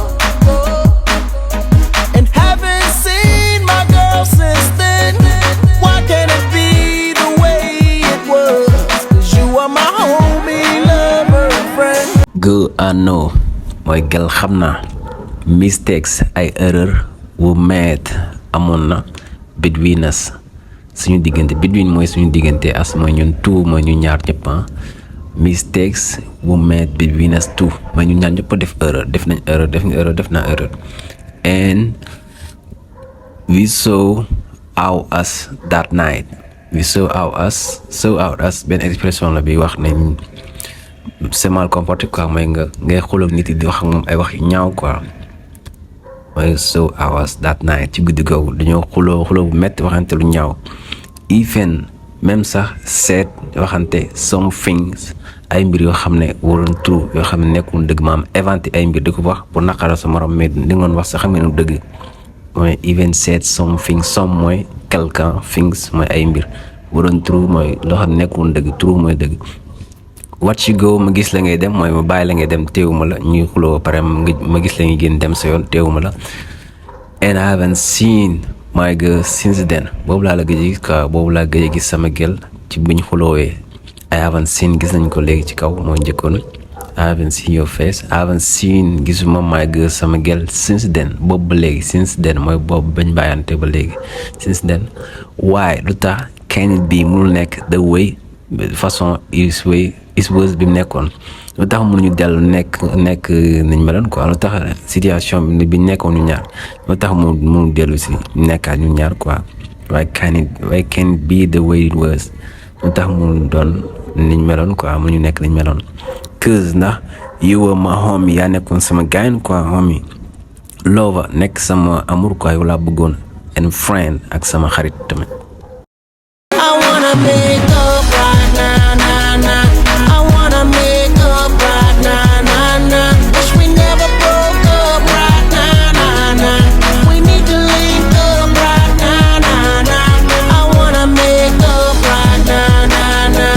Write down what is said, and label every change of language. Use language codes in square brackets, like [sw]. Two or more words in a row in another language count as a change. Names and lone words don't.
[en] and haven't seen my girl since then. Why can't it be the way it was? 'Cause you are my homie, lover, friend. Good, I know [wo] mooy gel xam naa. Mistakes ay erreur wu made amoon na [en] between us [wo] suñu diggante, between mooy suñu diggante, as mooy ñun two mooy ñu ñaar ñëpp. [en] Mistakes were made between us two [wo] mooy ñu ñaar ñëpp def nañ erreur, def naa erreur. [en] And we saw out us that night. [wo] Benn expression la bi wax nañ [fr] c'est mal comporté quoi, [wo] mooy ngay xuloo nit yi di wax ak moom ay wax yu ñaaw quoi. [en] mooy saw out us that night, [wo] ci guddi googu dañoo xuloo bu metti, waxante lu ñaaw. Even même sax seet waxante [en] some things, [wo] ay mbir yoo xam ne waroon true, yoo xam ne nekkul dëgg, maam inventé ay mbir di ko wax pour naqaral sa morom, mais di ngoon wax sax xam ne dëgg. mooy [en] even said some things, [wo] some mooy quelqu'un, things mooy ay mbir, waroon true mooy loo xam ne nekkul dëgg, true mooy dëgg. [en] Watch you go [wo] ma gis la ngay dem mooy ma bàyyi la ngay dem, teewuma la, ñuy xuloo pare ma gis la ngay génn dem sa yoon, teewuma la. [en] And I haven't seen my girl since then, [wo] boobu laa la gëj a gis quoi, boobu laa gëj a gis sama gel ci buñ xuloowee. [en] I haven't seen [wo] gis nañ ko léegi ci kaw moo njëkkoon. [en] I haven't seen your face. I haven't seen gisuma my girl [wo] sama gel [en] since then. [wo] boobu ba léegi [en] since then [wo] mooy boobu bañ bàyyante ba léegi [en] since then. [wo] Why lu tax can it be mënul nekk [en] the way [wo] façon [en] is was [wo] bi mu nekkoon lu tax mënuñu dellu nekk niñ meloon quoi lu tax situation bi nekkoon ñu ñaar lu tax mënu dellu si nekkaat ñu ñaar quoi. [en] why can it be the way it was [wo] lu tax mënu doon niñ meloon quoi mënuñu nekk niñ meloon. cause ndax [en] you were my homie [wo] yaa nekkoon sama gaañ quoi [en] homie lover [wo] nekk sama amour quoi yow laa bëggoon [en] and friend [wo] ak sama xarit tamit. [en] I wanna make up right now, nah, nah. I wanna make up right now, nah, nah. Wish we never broke up right now, nah, nah. We need to link up right now, nah, nah. I wanna make up right now, nah, nah.